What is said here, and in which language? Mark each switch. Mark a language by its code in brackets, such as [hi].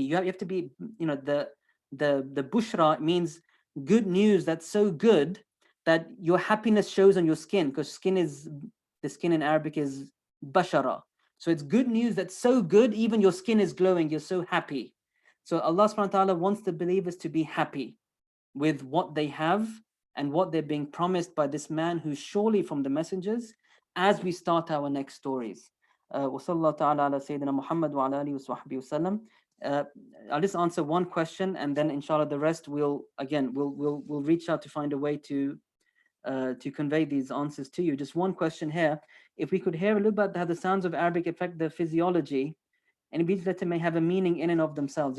[en] You have to be, the bushra means good news that's so good that your happiness shows on your skin, because the skin in Arabic is bashara. So it's good news that's so good, even your skin is glowing, you're so happy. So Allah subhanahu wa ta'ala wants the believers to be happy with what they have and what they're being promised by this man who's surely from the messengers, as we start our next stories. [ar] وصلى تعالى على سيدنا محمد وعلى آله وصحبه وسلم. [en] I'll just answer one question, and then inshallah the rest we'll reach out to find a way to convey these answers to you. Just one question here. If we could hear a little about how the sounds of Arabic affect the physiology, and each letter may have a meaning in and of themselves.